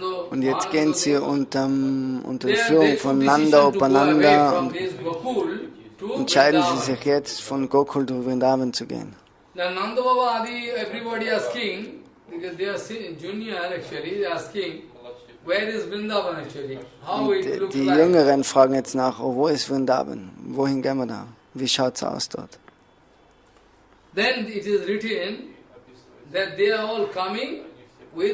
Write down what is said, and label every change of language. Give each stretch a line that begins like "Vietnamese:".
German: Und jetzt gehen sie unter der Führung von Nanda Upananda und entscheiden sie sich jetzt von Gokul zu Vrindavan zu gehen.
English: Nanda Baba Adi, everybody asking, because they are junior actually, they are asking, where is Vrindavan actually? How it looks like?
German: Die Jüngeren fragen jetzt nach, oh, wo ist Vrindavan? Wohin gehen wir da? Wie schaut es aus dort?
English: Then it is written that they are all coming with,